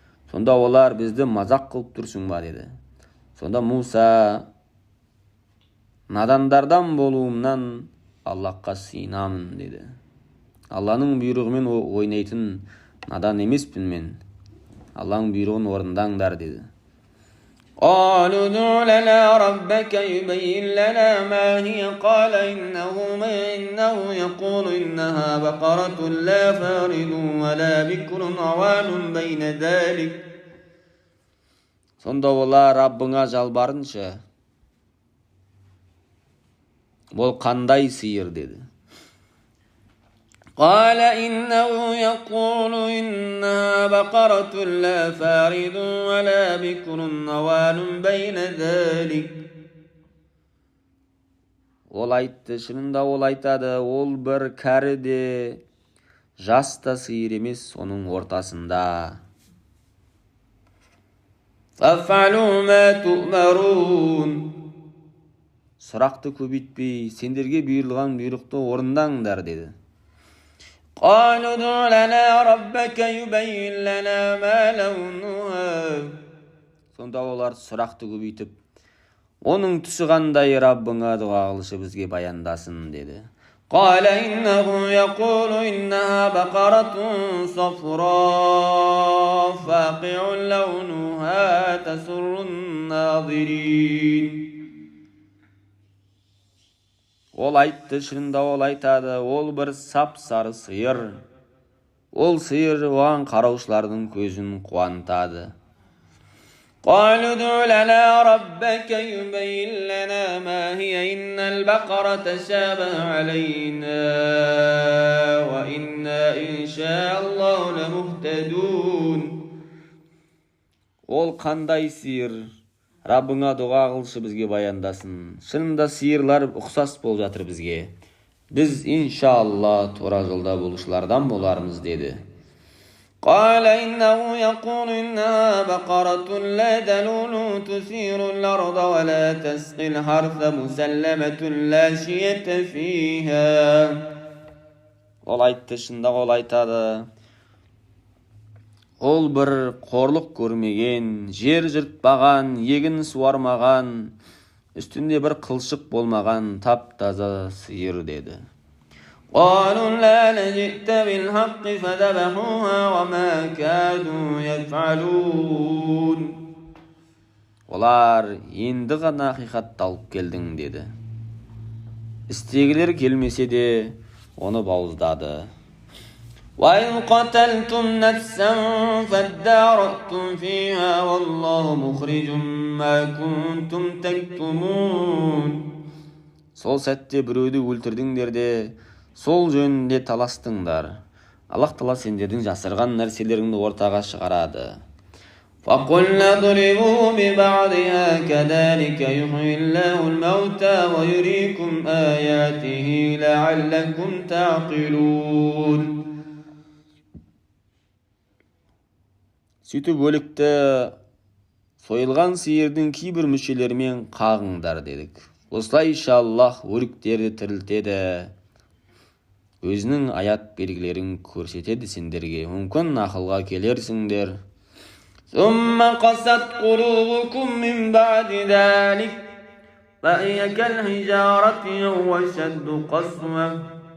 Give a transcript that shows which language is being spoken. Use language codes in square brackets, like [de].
[kk] Сонда олар бізді мазақ қылып тұрсың ба деді. Сонда Муса, надандардан болуымнан Аллахқа сыйынамын деді. Алланың бұйрығымен ойнайтын надан емеспін мен. Алланың бұйрығын орындаңдар деді. [ar] قالوا ادع لنا ربك يبين لنا ما هي قال إنه يقول إنها بقرة لا فارض ولا بكر عوان بين ذلك. [kk] Сонда олар Раббыңа жалбарыншы, бұл қандай сиыр деді. [ar] قال إنه يقول إنها بقرة لا فارض ولا بكر عوان بين ذلك. [kk] Ол айтты, шынында ол айтады, ол бір кәрі де, жас та сиыр емес, соның ортасында. [ar] فَافْعَلُوا مَا تُؤْمَرُونَ. [kk] Сұрақты көбейтпей, сендерге бұйырылған бұйрықты орындаңдар деді. [ar] قالوا ادع لنا ربك يبين لنا ما لونها. [kk] Сонда олар сұрақты көбейтіп, оның түсі қандай Раббыңа дұға қылшы бізге баяндасын деді. [ar] قال إنه يقول إنها بقرة صفراء فاقع لونها تسر الناظرين. [kk] Ол айтты, шынында ол айтады, ол бір сап-сары сиыр. Ол сиыр оған қараушылардың көзін қуантады. [ar] قالوا ادع لنا ربك يبين لنا ما هي إن البقرة تشابه علينا وإنا إن شاء الله لمهتدون. [kk] Ол қандай сиыр? Раббыңа дұға қылшы бізге баяндасын. Шынында сиырлар ұқсас болып жатыр бізге. Біз иншалла тура жолда болушылардан болармыз деді. [ar] قال إنه يقول إنها بقرة لا ذلول تثير الأرض ولا تسقي الحرث مسلمة لا شية فيها. [kk] Ол айтты, шында ол айтады. Ол бір қорлық көрмеген, жер жыртпаған, егін суармаған, үстінде бір қылшық болмаған тап-таза сиыр деді. [ar] قالوا لا جئت بالحق فذبحوها وما كادوا يفعلون. [kk] Олар енді ғана ақиқатты алып келдің деді. Істегілер келмесе де оны бауыздады. [ar] وَإِذْ قَتَلْتُمْ نَفْسًا فَادَّارَأْتُمْ فِيهَا وَاللَّهُ مُخْرِجٌ مَا كُنْتُمْ تَكْتُمُونَ. [kk] Сол сәтте біреуді өлтірдіңдер де сол жөнінде таластыңдар. Аллах Тағала сендердің жасырған нәрселеріңді ортаға шығарады. [ar] فَقُلْنَا اضْرِبُوهُ بِبَعْضِهَا كَذَلِكَ يُحْيِي اللَّهُ الْمَوْتَى وَيُرِيكُمْ آيَاتِهِ لَعَلَّكُمْ تَعْقِلُونَ. [kk] Сөйтіп өлікті сойылған сиырдың кейбір мүшелерімен қағыңдар дедік. Осылайша Аллах өліктерді тірілтеді, өзінің аят белгілерін көрсетеді сендерге, мүмкін ақылға келерсіңдер. [ar] ثم قست قلوبكم من بعد ذلك فهي كالحجارة أو أشد قسوة.